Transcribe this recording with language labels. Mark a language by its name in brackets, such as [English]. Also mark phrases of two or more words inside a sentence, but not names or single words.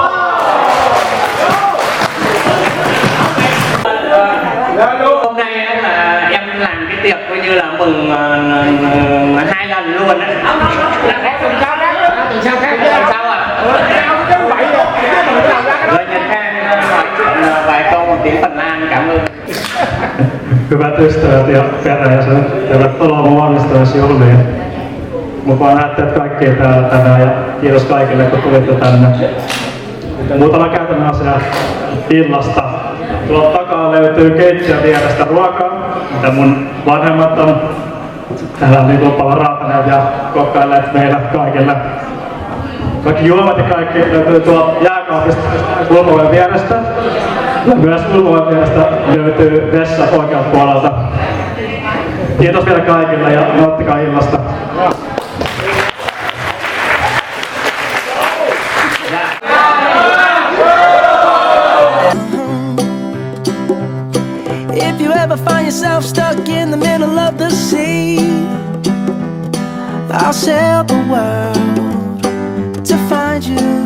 [Vietnamese] Hôm nay là em làm cái tiệc coi như là mừng 2 lần luôn đấy. Sao ạ? Lời Nhật Khang nói chuyện vài câu một tiếng Phần Lan, cảm ơn. [Finnish] Hyvät ystävät ja perheensä, tervetuloa mun valmistumisjuhliin. Mukava nähdä teidät kaikkia täällä tänään ja kiitos kaikille kun tulitte tänne. Muutama käytännön asia illasta. Tuolta takaa löytyy keittiön vierestä ruokaa, mitä mun vanhemmat on täällä niin lupalla raataneet ja kokkailleet meillä kaikille. Kaikki juomat ja kaikki löytyy tuolta jääkaapista ulkoven vierestä. Ja myös ulkoven vierestä löytyy vessa oikealta puolelta. Kiitos vielä kaikille ja nauttikaa illasta. [English] If you ever find yourself stuck in the middle of the sea, I'll sail the world to find you.